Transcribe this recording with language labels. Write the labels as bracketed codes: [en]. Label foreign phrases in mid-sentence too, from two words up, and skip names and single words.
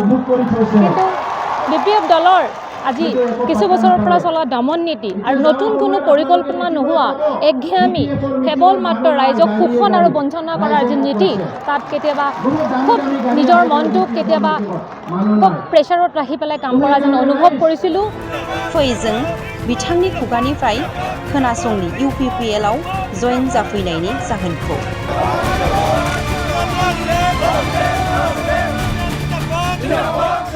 [as] কিন্তু BPF দলৰ আজি কিছু বছৰৰ পৰা চলা দমন নীতি আৰু নতুন কোনো পৰিকল্পনা নোহোৱা একঘেয়ামী কেৱল মাত্ৰ ৰাইজক শোষণ আৰু বঞ্চনা কৰাৰ যি নীতি, তাত কেতিয়াবা খুব নিজৰ মনটোক কেতিয়াবা খুব প্ৰেছাৰত ৰাখি পেলাই কাম কৰা যেন অনুভৱ কৰিছিলোঁ। [brx] फैजों बिथांनि खुगानिफ्राय खोनासंनि UPPL आव जयेन जाफैनायनि जाहोनखौ।